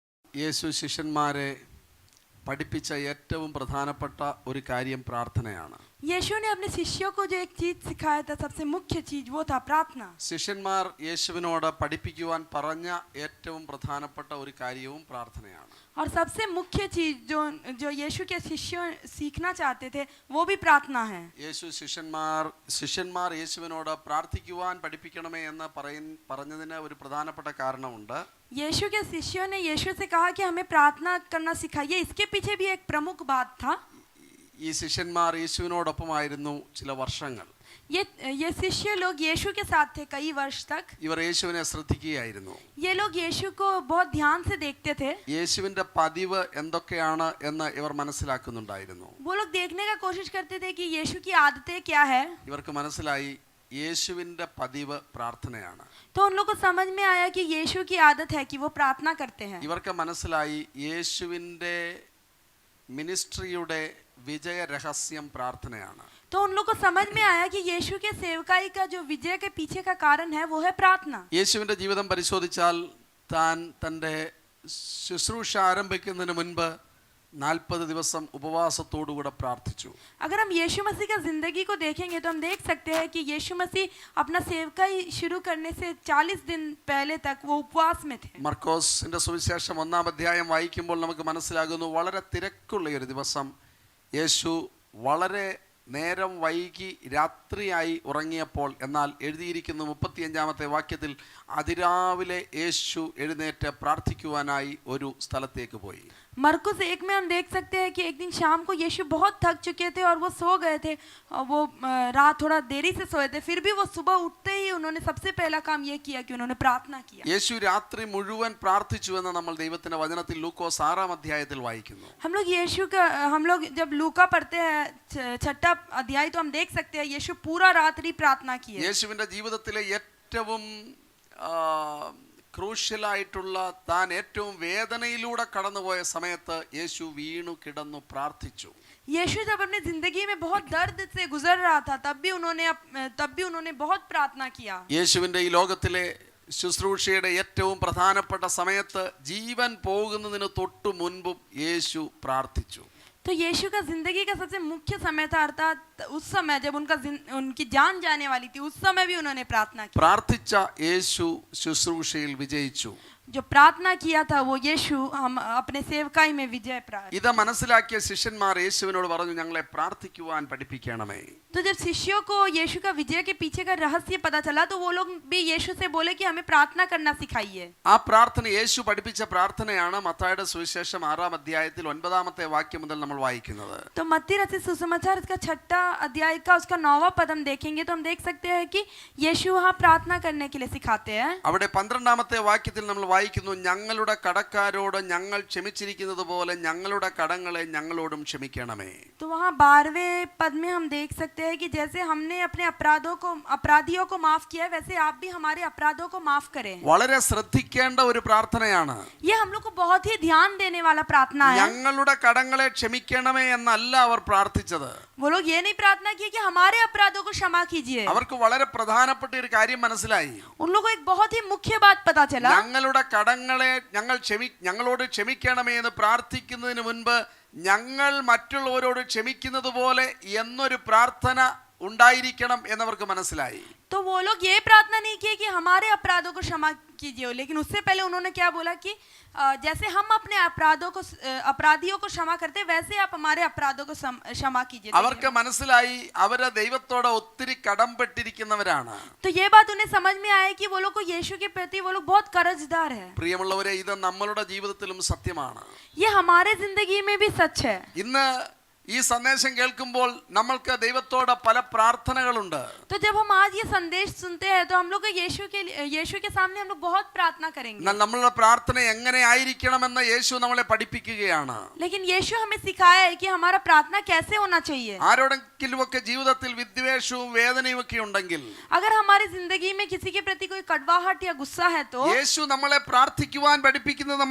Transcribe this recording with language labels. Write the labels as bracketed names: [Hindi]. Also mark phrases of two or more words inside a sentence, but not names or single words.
[Malayalam] യേശു ശിഷ്യന്മാരെ പഠിപ്പിച്ച ഏറ്റവും പ്രധാനപ്പെട്ട ഒരു കാര്യം പ്രാർത്ഥനയാണ്. [Hindi] यीशु ने अपने शिष्यों को जो एक चीज सिखाया था, सबसे मुख्य चीज वो था प्रार्थना. [Malayalam] ശിഷ്യന്മാർ യേശുവിനോട് പഠിപ്പിക്കുവാൻ പറഞ്ഞ ഏറ്റവും പ്രധാനപ്പെട്ട ഒരു കാര്യവും പ്രാർത്ഥനയാണ്. [Hindi] और सबसे मुख्य चीज जो यीशु के शिष्य सीखना चाहते थे वो भी प्रार्थना है. [Malayalam] യേശു ശിഷ്യന്മാർ യേശുവിനോട് പ്രാർത്ഥിക്കുവാൻ പഠിപ്പിക്കണമേ എന്ന് പറഞ്ഞതിന് ഒരു പ്രധാനപ്പെട്ട കാരണമുണ്ട്. [Hindi] यीशु के शिष्यों ने यीशु से कहा कि हमें प्रार्थना करना सिखाइए. इसके पीछे भी एक प्रमुख बात था. [Malayalam] ഈ ശിഷ്യന്മാർ യേശുവിനോടൊപ്പമായിരുന്നു ചില വർഷങ്ങൾ. [Hindi] ये शिष्य लोग यीशु के साथ थे कई वर्ष तक. [Malayalam] ഇവർ യേശുവിനെ ശ്രദ്ധിക്കുകയായിരുന്നു. [Hindi] ये लोग यीशु को बहुत ध्यान से देखते थे. [Malayalam] യേശുവിന്റെ പതിവ് എന്തൊക്കെയാണ് എന്ന് ഇവർ മനസ്സിലാക്കുന്നുണ്ടായിരുന്നു. [Hindi] वो लोग देखने का कोशिश करते थे कि यीशु की आदतें क्या है. [Malayalam] ഇവർക്ക് മനസ്സിലായി യേശുവിന്റെ പതിവ് പ്രാർത്ഥനയാണ്. [Hindi] तो उन लोगों को समझ में आया कि यीशु की आदत है कि वो प्रार्थना करते हैं. [Malayalam] ഇവർക്ക് മനസ്സിലായി യേശുവിന്റെ മിനിസ്ട്രിയുടെ വിജയ രഹസ്യം പ്രാർത്ഥനയാണ്. [Hindi] तो उन लोगों को समझ में आया कि यीशु के सेवकाई का जो विजय के पीछे का कारण है वो है प्रार्थना. [Malayalam] യേശുവിന്റെ ജീവിതം പരിശോധിച്ചാൽ താൻ തൻ്റെ ശുശ്രൂഷ ആരംഭിക്കുന്നതിന് മുൻപ് 40 ദിവസം ഉപവാസത്തോടുകൂടെ പ്രാർത്ഥിച്ചു. [Hindi] अगर हम यीशु मसीह का जिंदगी को देखेंगे तो हम देख सकते हैं कि यीशु मसीह अपना सेवकाई शुरू करने से 40 दिन पहले तक वो उपवास में थे. [Malayalam] മർക്കോസിന്റെ സുവിശേഷം 1-ാം അധ്യായം വായിക്കുമ്പോൾ നമുക്ക് മനസ്സിലാകുന്നു, വളരെ തിരക്കുള്ള ഒരു ദിവസം യേശു വളരെ നേരം വൈകി രാത്രിയായി ഉറങ്ങിയപ്പോൾ, എന്നാൽ എഴുതിയിരിക്കുന്നു 35-ാമത്തെ വാക്യത്തിൽ, അതിരാവിലെ യേശു എഴുന്നേറ്റ് പ്രാർത്ഥിക്കുവാനായി ഒരു സ്ഥലത്തേക്ക് പോയി. [Hindi] मरकुस 1 में हम देख सकते हैं कि एक दिन शाम को यीशु बहुत थक चुके थे और वो सो गए थे. वो रात थोड़ा देरी से सोए थे. फिर भी वो सुबह उठते ही उन्होंने सबसे पहला काम ये किया कि उन्होंने प्रार्थना किया. [Malayalam] യേശു രാത്രി മുഴുവൻ പ്രാർത്ഥിച്ചു എന്ന് നമ്മൾ ദൈവത്തിന്റെ വചനത്തിൽ ലൂക്കോസ് 6-ാം അധ്യായത്തിൽ വായിക്കുന്നു. [Hindi] हम लोग जब लूका पढ़ते हैं 6वां अध्याय तो हम देख सकते हैं यीशु पूरा रात्रि प्रार्थना किए. [Malayalam] യേശുവിന്റെ ജീവിതത്തിലെ ഏറ്റവും ക്രൂഷ്യലായിട്ടുള്ള, താൻ ഏറ്റവും വേദനയിലൂടെ കടന്നുപോയ സമയത്ത് യേശു വീണു കിടന്നു പ്രാർത്ഥിച്ചു. [Hindi] यीशु जब अपनी जिंदगी में बहुत दर्द से गुजर रहा था तब भी उन्होंने बहुत प्रार्थना किया. [Malayalam] യേശുവിന്റെ ഈ ലോകത്തിലെ ശുശ്രൂഷയുടെ ഏറ്റവും പ്രധാനപ്പെട്ട സമയത്ത്, ജീവൻ പോകുന്നതിന് തൊട്ടു മുൻപും യേശു പ്രാർത്ഥിച്ചു. [Hindi] तो यीशु का जिंदगी का सबसे मुख्य समय था, अर्थात उस समय जब उनकी जान जाने वाली थी, उस समय भी उन्होंने प्रार्थना की. [Malayalam] പ്രാർത്ഥിച്ച യേശു ശുശ്രൂഷയിൽ വിജയിച്ചു. [Hindi] जो प्रार्थना किया था वो यीशु हम अपने सेवकाई में विजय प्राप्त. [Malayalam] ഇത് മനസ്സിലാക്കിയ ശിഷ്യന്മാർ യേശുവിനോട് പറഞ്ഞു, ഞങ്ങളെ പ്രാർത്ഥിക്കുവാൻ പഠിപ്പിക്കണമേ. [Hindi] तो जब शिष्यों को यीशु का विजय के पीछे का रहस्य पता चला तो वो लोग भी यीशु से बोले कि हमें प्रार्थना करना सिखाइए. [Malayalam] ആ പ്രാർത്ഥന, യേശു പഠിപ്പിച്ച പ്രാർത്ഥനയാണ് മത്തായിയുടെ സുവിശേഷം 6-ാം അധ്യായത്തിൽ 9-ാമത്തെ വാക്യം മുതൽ നമ്മൾ വായിക്കുന്നത്. [Hindi] तो मत्ती रचित सुसमाचार इसका 6वां अध्याय का उसका 9वां पद हम देखेंगे तो हम देख सकते हैं कि यीशु वहाँ प्रार्थना करने के लिए सिखाते हैं. [Malayalam] അവിടെ 12-ാമത്തെ വാക്യത്തിൽ നമ്മൾ വായിക്കുന്നു, ഞങ്ങളുടെ കടക്കാരോട് ഞങ്ങൾ ക്ഷമിച്ചിരിക്കുന്നത് പോലെ ഞങ്ങളുടെ കടങ്ങളെ ഞങ്ങളോടും ക്ഷമിക്കണമേ. [Hindi] तो वहाँ 12वें पद में हम देख सकते हैं कि जैसे हमने अपने अपराधियों को माफ किया है वैसे आप भी हमारे अपराधों को माफ करें. [Malayalam] വളരെ ശ്രദ്ധിക്കേണ്ട ഒരു പ്രാർത്ഥനയാണ്. [Hindi] ये हम लोग को बहुत ही ध्यान देने वाला प्रार्थना है. [Malayalam] ഞങ്ങളുടെ കടങ്ങളെ ക്ഷമിക്കണമേ എന്നല്ല അവർ പ്രാർത്ഥിച്ചത്. [Hindi] वो लोग ये नहीं प्रार्थना की कि हमारे अपराधों को क्षमा कीजिए. [Malayalam] അവർക്ക് വളരെ പ്രധാനപ്പെട്ട ഒരു കാര്യം മനസ്സിലായി. [Hindi] उन लोगों को एक बहुत ही मुख्य बात पता चला. [Malayalam] ഞങ്ങളുടെ കടങ്ങളെ ഞങ്ങളോട് ക്ഷമിക്കണമേ എന്ന് പ്രാർത്ഥിക്കുന്നതിന് മുൻപ്, ഞങ്ങൾ മറ്റുള്ളവരോട് ക്ഷമിക്കുന്നത് പോലെ എന്നൊരു പ്രാർത്ഥന ഉണ്ടായിരിക്കണം എന്നവർക്ക് മനസ്സിലായി. [Hindi] तो वो लोग ये प्रार्थना नहीं की कि हमारे अपराधों को क्षमा कीजिए, लेकिन उससे पहले उन्होंने क्या बोला कि जैसे हम अपने अपराधियों को क्षमा करते वैसे आप हमारे अपराधों को क्षमा कीजिए. [Malayalam] അവർക്ക് മനസ്സിലായി അവരെ ദൈവത്തോട് ഒത്തിരി കടംപെട്ടിരിക്കുന്നവരാണ്. [Hindi] तो ये बात उन्हें समझ में आया कि वो लोग को यीशु के प्रति वो लोग बहुत कर्जदार है. [Malayalam] പ്രിയമുള്ളവരെ, ഇത് നമ്മളുടെ ജീവിതത്തിലും സത്യമാണ്. [Hindi] ये हमारे जिंदगी में भी सच है. [Malayalam] ഇന്ന് ഈ സന്ദേശം കേൾക്കുമ്പോൾ നമ്മൾക്ക് ദൈവത്തോട് പല പ്രാർത്ഥനകളുണ്ട്. [Hindi] तो जब हम आज ये संदेश सुनते हैं तो हम लोग यीशु के सामने हम लोग बहुत प्रार्थना करेंगे. [Malayalam] എന്നാൽ നമ്മളുടെ പ്രാർത്ഥന എങ്ങനെ ആയിരിക്കണമെന്ന് യേശു നമ്മളെ പഠിപ്പിക്കുകയാണ്. [Hindi] लेकिन यीशु हमें सिखाया है कि हमारा प्रार्थना कैसे होना चाहिए. [Malayalam] ആരോടെങ്കിലുമൊക്കെ ജീവിതത്തിൽ വിദ്വേഷവും വേദനയും ഒക്കെ ഉണ്ടെങ്കിൽ, [Hindi] अगर हमारी जिंदगी में किसी के प्रति कोई कड़वाहट या गुस्सा है तो [Malayalam] യേശു നമ്മളെ പ്രാർത്ഥിക്കുവാൻ പഠിപ്പിക്കുന്നത് നമ്മൾ ശ്രദ്ധിക്കണം.